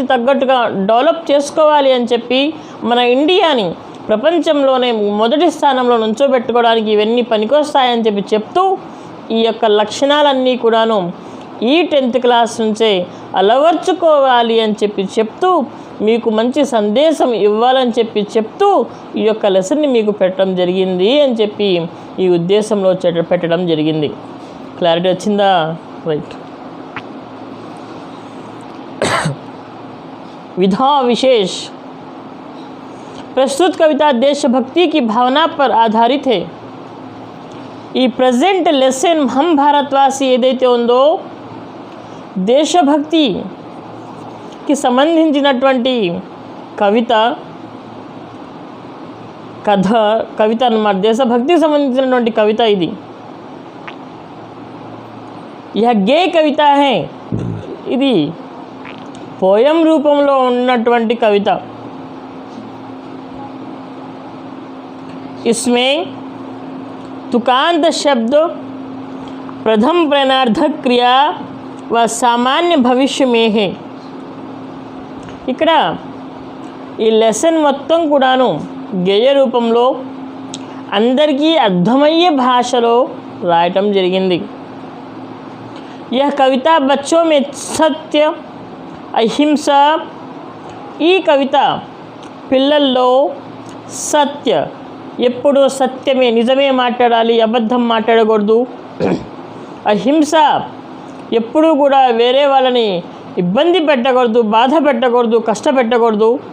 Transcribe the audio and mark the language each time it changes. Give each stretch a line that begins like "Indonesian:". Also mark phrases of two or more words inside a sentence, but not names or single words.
Telugu: తగ్గట్టుగా డెవలప్ చేసుకోవాలి అని చెప్పి, మన ఇండియాని ప్రపంచంలోనే మొదటి స్థానంలో నుంచోబెట్టుకోవడానికి ఇవన్నీ పనికొస్తాయని చెప్పి చెప్తూ, ఈ యొక్క లక్షణాలన్నీ కూడాను ఈ 10th క్లాస్ నుంచే అలవర్చుకోవాలి అని చెప్పి చెప్తూ, మీకు మంచి సందేశం ఇవ్వాలని చెప్పి చెప్తూ ఈ యొక్క లెసన్ని మీకు పెట్టడం జరిగింది అని చెప్పి ఈ ఉద్దేశంలో పెట్టడం జరిగింది. క్లారిటీ వచ్చిందా? రైట్.
Hindi: विधा विशेष प्रस्तुत कविता देशभक्ति की भावना पर आधारित है.
Telugu: ఈ ప్రజెంట్ లెసన్ हम భారతవాసి ఏదైతే ఉందో దేశభక్తికి సంబంధించినటువంటి కవిత అన్నమాట. దేశభక్తికి సంబంధించినటువంటి కవిత ఇది. यह గే కవిత है. ఇది పోయం రూపంలో ఉన్నటువంటి కవిత.
Hindi: इसमें तुकांत शब्द प्रथम प्रेरणार्थक क्रिया व सामान्य भविष्य में है.
Telugu: ఇక్కడ ఈ లెసన్ మొత్తం కూడాను గేయ రూపంలో అందరికీ అర్థమయ్యే భాషలో రాయటం జరిగింది.
Hindi: यह कविता बच्चों में सत्य
Telugu: అహింస, ఈ కవిత పిల్లల్లో సత్య, ఎప్పుడూ సత్యమే, నిజమే మాట్లాడాలి, అబద్ధం మాట్లాడకూడదు. అహింస, ఎప్పుడూ కూడా వేరే వాళ్ళని ఇబ్బంది పెట్టకూడదు, బాధ పెట్టకూడదు, కష్టపెట్టకూడదు.